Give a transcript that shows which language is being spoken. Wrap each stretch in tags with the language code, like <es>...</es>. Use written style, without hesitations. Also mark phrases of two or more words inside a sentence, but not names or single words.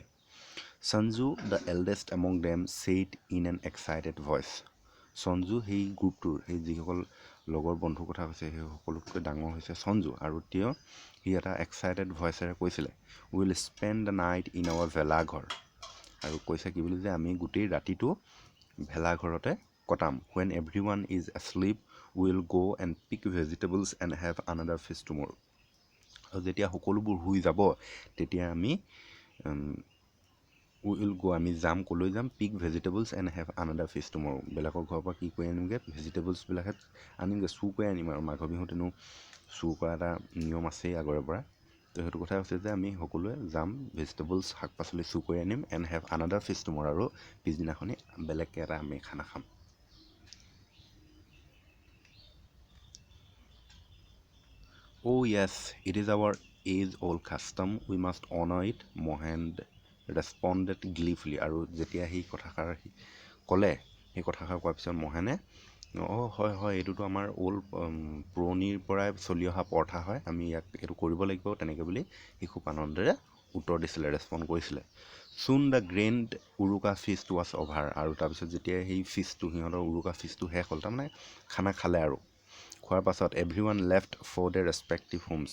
<en>সঞ্জু, the eldest among them, said in an excited voice.</en> <as>সঞ্জু সেই গ্ৰুপটোৰ, সেই যিসকল লগৰ বন্ধুৰ কথা কৈছে সেই সকলোতকৈ ডাঙৰ হৈছে সঞ্জু আৰু সি এটা এক্সাইটেড ভইচেৰে কৈছিলে</as> <en>will spend the night in our</en> <as>ভেলাঘৰ আৰু কৈছে কি বুলি যে আমি গোটেই ৰাতিটো ভেলাঘৰতে কটাম</as> <en>when everyone is asleep we'll go and pick vegetables and have another feast tomorrow</en> <as>আৰু যেতিয়া সকলোবোৰ শুই যাব তেতিয়া আমি আমি যাম কলৈ যাম</as> <en>pick vegetables and have another feast tomorrow</en> <as>বেলেগৰ ঘৰৰ পৰা কি কৰি আনিমগৈ ভেজিটেবলছবিলাকহে আনিমগৈ চুৰ কৰি আনিম আৰু মাঘৰ বিহুত এনেও চুৰ কৰা এটা নিয়ম আছেই আগৰে পৰা তো সেইটো কথা হৈছে যে আমি সকলোৱে যাম ভেজিটেবলছ শাক পাচলি চুৰ কৰি আনিম</as> <en>and have another feast tomorrow</en> <as>আৰু পিছদিনাখনি বেলেগকৈ এটা আমি খানা খাম</as> <en>Oh yes, it is our age-old custom. We must honor it. Mohan responded gleefully.</en> <as>আৰু যেতিয়া সেই কথাষাৰ ক'লে সেই কথাষাৰ কোৱাৰ পিছত মহেনে হয় এইটোতো আমাৰ পুৰণিৰ পৰাই চলি অহা প্ৰথা হয় আমি ইয়াক এইটো কৰিব লাগিব তেনেকৈ বুলি সি খুব আনন্দেৰে উত্তৰ দিছিলে ৰেছপণ্ড কৰিছিলে</as> <en>soon the grand Uruka feast was over</en> <as>আৰু তাৰপিছত যেতিয়া সেই ফিষ্টটো সিহঁতৰ উৰুকা ফিষ্টটো শেষ হ'ল তাৰমানে খানা খালে আৰু খোৱাৰ পাছত</as> <en>everyone left for the respective homes</en>